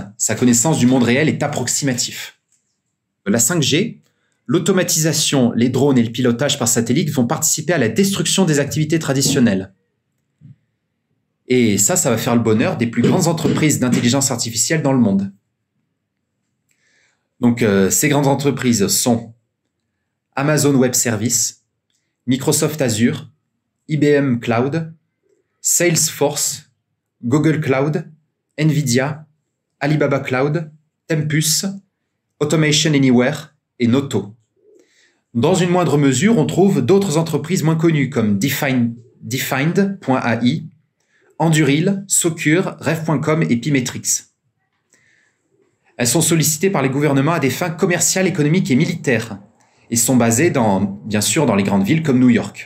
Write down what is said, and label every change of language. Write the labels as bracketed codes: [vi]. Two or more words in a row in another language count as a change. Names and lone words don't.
[fr] Sa connaissance du monde réel est approximative. La 5G, l'automatisation, les drones et le pilotage par satellite vont participer à la destruction des activités traditionnelles. Et ça va faire le bonheur des plus grandes entreprises d'intelligence artificielle dans le monde. Donc, ces grandes entreprises sont Amazon Web Services, Microsoft Azure, IBM Cloud, Salesforce, Google Cloud, Nvidia, Alibaba Cloud, Tempus, Automation Anywhere et Noto. Dans une moindre mesure, on trouve d'autres entreprises moins connues comme Defined.ai, Anduril, Socure, Rev.com et Pimetrix. Elles sont sollicitées par les gouvernements à des fins commerciales, économiques et militaires et sont basées bien sûr dans les grandes villes comme New York.